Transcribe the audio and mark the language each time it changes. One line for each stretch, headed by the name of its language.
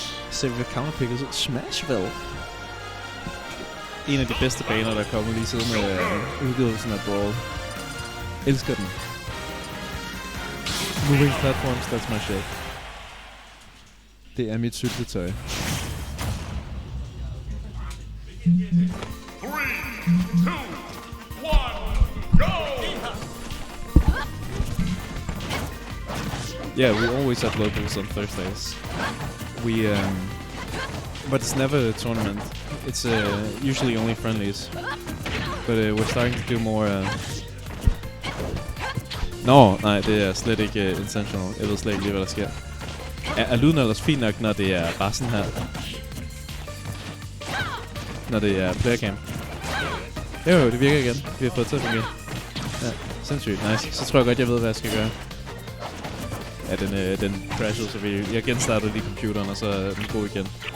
Danish: Så vi vil counterpicket Smashville. En af de bedste baner, der er kommet lige siden udgivelsen af Brawl. Elsker den.
English: Moving platforms, that's my shit.
Danish: Det er mit cykletøj.
English: 3, 2, 1, go! Yeah, we always have locals on Thursdays. But it's never a tournament. It's usually only friendlies. But we're starting to do more.
Danish: Nej, det er slet ikke intentional. Jeg ved slet ikke lige, hvad der sker. Er lyden ellers fint nok, når det er bare sådan her? Når det er playercam? Jo, det virker igen. Vi har fået til at fungere. Ja, sindssygt nice. Så tror jeg godt, jeg ved, hvad jeg skal gøre. Ja, den crashede, så jeg genstartede lige computeren, og så er den god igen.